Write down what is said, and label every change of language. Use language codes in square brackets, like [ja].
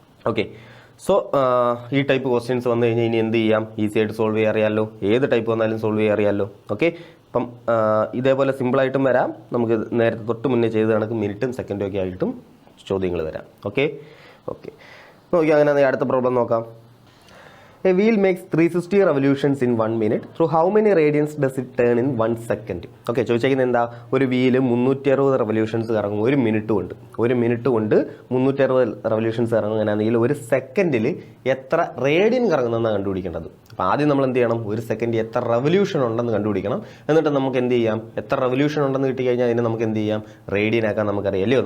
[ml] Okay, so ഈ type questions വന്നു കഴിഞ്ഞാൽ ഇനി എന്ത് ചെയ്യാം, ഈസി ആയിട്ട് സോൾവ് ചെയ്യാൻ അറിയാമല്ലോ. ഏത് ടൈപ്പ് വന്നാലും സോൾവ് ചെയ്യാൻ അറിയാമല്ലോ. ഓക്കെ, അപ്പം ഇതേപോലെ സിമ്പിളായിട്ടും വരാം. നമുക്ക് നേരത്തെ തൊട്ട് മുന്നേ ചെയ്ത് കണക്ക് മിനിറ്റും സെക്കൻഡും ഒക്കെ ആയിട്ടും ചോദ്യങ്ങൾ വരാം. ഓക്കെ നോക്കി, അങ്ങനെ അടുത്ത പ്രോബ്ലം നോക്കാം. [en] A wheel makes 360 revolutions in 1 minute. Through how many radians does it turn in 1 second? [ml] Okay, ചോദിച്ചേക്കുന്നത് എന്താ, ഒരു വീല് 360 റെവല്യൂഷൻസ് കറങ്ങും ഒരു മിനിറ്റ് കൊണ്ട്. 360 റെവല്യൂഷൻസ് കറങ്ങുകയാണെങ്കിൽ ഒരു സെക്കൻഡിൽ എത്ര റേഡിയൻ കറങ്ങുന്നതെന്നാണ് കണ്ടുപിടിക്കേണ്ടത്. അപ്പോൾ ആദ്യം നമ്മൾ എന്ത് ചെയ്യണം, ഒരു സെക്കൻഡ് എത്ര റെവല്യൂഷൻ ഉണ്ടെന്ന് കണ്ടുപിടിക്കണം. എന്നിട്ട് നമുക്ക് എന്ത് ചെയ്യാം, എത്ര റെവല്യൂഷൻ ഉണ്ടെന്ന് കിട്ടിക്കഴിഞ്ഞാൽ അതിനെ നമുക്ക് എന്ത് ചെയ്യാം, റേഡിയൻ ആക്കാൻ നമുക്കറിയാം അല്ലയോ.